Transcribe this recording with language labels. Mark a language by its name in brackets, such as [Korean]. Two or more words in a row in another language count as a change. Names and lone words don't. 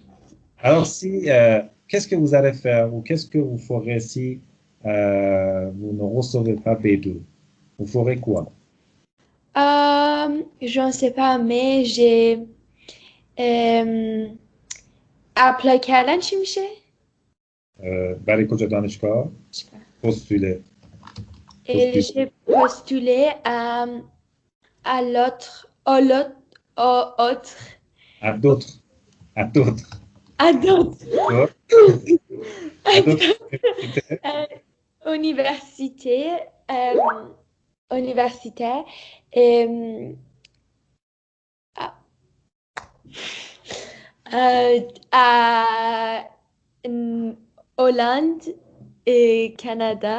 [French] Alors, qu'est-ce que vous allez faire ou qu'est-ce que vous ferez si vous ne recevez pas B2? Vous ferez quoi? Je ne sais pas, mais j'ai appelé [Persian] کردن چی میشه؟ برای کجا دانشگاه؟ postuler. [French] Et Postuler. j'ai postulé à l'autre, À d'autres. À d'autres. à d'autres, D'autres. À d'autres universités. euh, universités, euh, universitaires, euh, à, à Hollande et Canada.